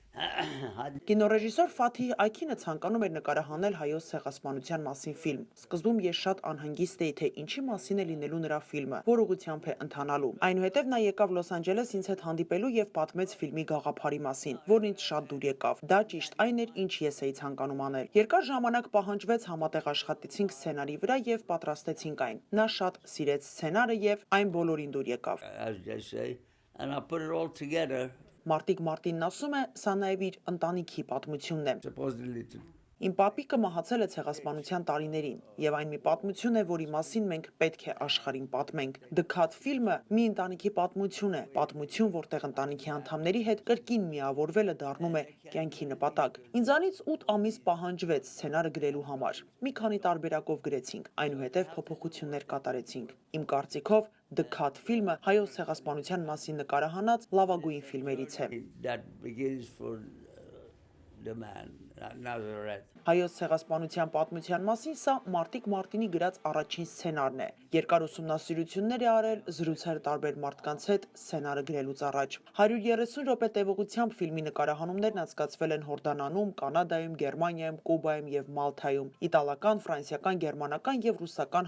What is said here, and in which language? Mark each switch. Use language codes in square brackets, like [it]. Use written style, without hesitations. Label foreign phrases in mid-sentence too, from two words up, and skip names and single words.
[hy] Կինոռեժիսոր Ֆաթիհ Աքինը ցանկանում էր նկարահանել հայոց ցեղասպանության մասին ֆիլմ։ Սկզբում ես շատ անհանգիստ էի, թե ինչի մասին է լինելու նրա ֆիլմը, որ ուղղությամբ է ընթանալու։ Այնուհետև նա եկավ Լոս Անջելես ինձ հետ հանդիպելու եւ պատմեց ֆիլմի գաղափարի մասին, որն ինձ շատ դուր եկավ։ Դա ճիշտ այն էր, ինչ ես էի ցանկանում անել։ Երկար ժամանակ պահանջվեց, համատեղ աշխատեցինք սցենարի վրա եւ պատրաստեցինք այն։ Նա շատ սիրեց սցենարը եւ այն բոլորին դուր եկավ։ [en] as they say, and I put it all together [hy] Մարտիկ Մարտինն ասում է, սա նաև իր ընտանիքի պատմությունն է։ [en] supposedly to [hy] Իմ պապիկը մահացել է ցեղասպանության տարիներին, եւ այն մի պատմություն է, որի մասին մենք պետք է աշխարհին պատմենք։ The Cut ֆիլմը մի ընտանիքի պատմություն է, պատմություն, որտեղ ընտանիքի անդամների հետ կրկին միավորվելը դառնում է կյանքի նպատակ։ Ինձանից 8 ամիս պահանջվեց սցենարը գրելու համար։ Մի քանի տարբերակով գրեցինք, այնուհետև փոփոխություններ կատարեցինք։ Իմ կարծիքով The Cut ֆիլմը հայոց ցեղասպանության մասին նկարահանած լավագույն ֆիլմերից է։ [en] that begins for the man Nazareth. [hy] Հայոց ցեղասպանության պատմության մասին սա Մարտիկ Մարտինի գրած առաջին սցենարն է։ Երկար ուսումնասիրություններ է արել, զրուցել տարբեր մարդկանց հետ սցենարը գրելուց առաջ։ 130 րոպե տևողությամբ ֆիլմի նկարահանումներն անցկացվել են Հորդանանում, Կանադայում, Գերմանիայում, Կուբայում եւ Մալթայում։ Իտալական, ֆրանսիական, գերմանական եւ ռուսական